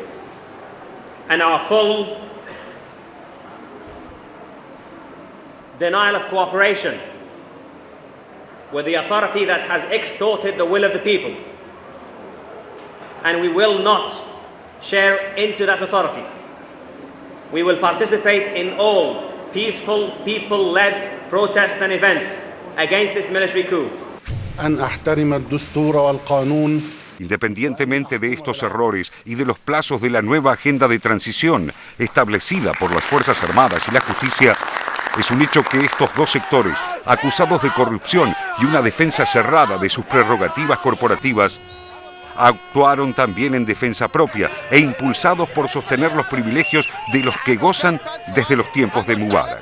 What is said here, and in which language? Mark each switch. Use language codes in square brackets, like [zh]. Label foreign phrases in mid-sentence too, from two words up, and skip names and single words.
[en] And our full denial of cooperation with the authority that has extorted the will of the people. And we will not share into that authority. We will participate in all peaceful, people-led protests and events against this military coup. [ar] أن أحترم الدستور والقانون. [es] Independientemente de estos errores y de los plazos de la nueva agenda de transición establecida por las Fuerzas Armadas y la justicia, es un hecho que estos dos sectores, acusados de corrupción y una defensa cerrada de sus prerrogativas corporativas, actuaron también en defensa propia e impulsados por sostener los privilegios de los que gozan desde los tiempos de Mubarak.